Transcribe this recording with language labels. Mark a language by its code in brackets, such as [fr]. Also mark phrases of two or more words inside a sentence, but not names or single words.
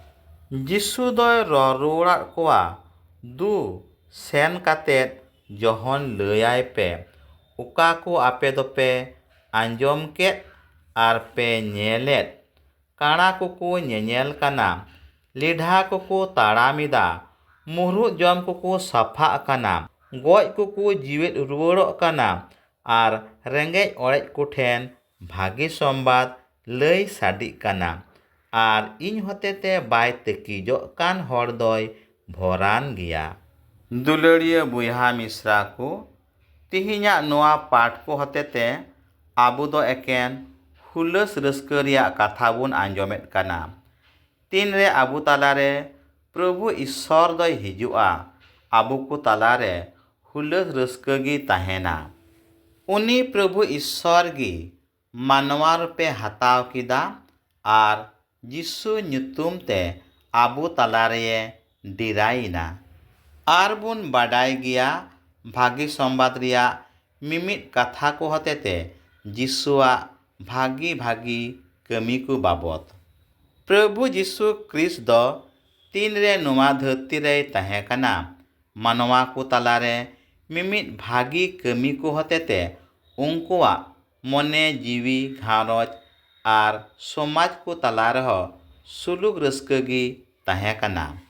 [sat] जिसु दोय रोड़ा कोआ दु सेन कातेत जहन लयाय पे उका को आपे दोपे आंजोम केत आर पे नेलेत काणा को नेनेल कना लिढ़ा को ताड़ामिदा मुहरु जम को साफा कना गoj को जीवेत रुवड़ो कना आर रेंगेज ओरेज को ठेन भागी संबाद लय साडी कना आर इन होतेते बाय तकीजो कान हर दोय भरान गिया। दुलड़िया बुइहा मिश्रा को तिहिन्या नोआ पाठ को होतेते आबु दो एकेन हुलस रस्करिया कथा बुन आंजोमेत कना तीन रे आबु तालारे प्रभु ईश्वर दोय हिजुआ आबु को तालारे हुलस रस्कगी ताहेना उनी प्रभु ईश्वर गी मानवा रूपे हताव किदा आर जिसु ᱧᱩᱛᱩᱢ ते आबु तालारे डिराइना आर बुन बाडाय गिया भागी संबाद रिया मिमित कथा को हतेते जिसुआ भागी भागी कमी को बाबत। प्रभु जिसु क्रिस्ट दो तीन रे नोआ धरती रे तहेकना मानवा को तालारे मिमित भागी कमी को हतेते उनकुआ मने जीवी घारोज आर समाज को तालारे हो सुलुक रस्कगी तहेकना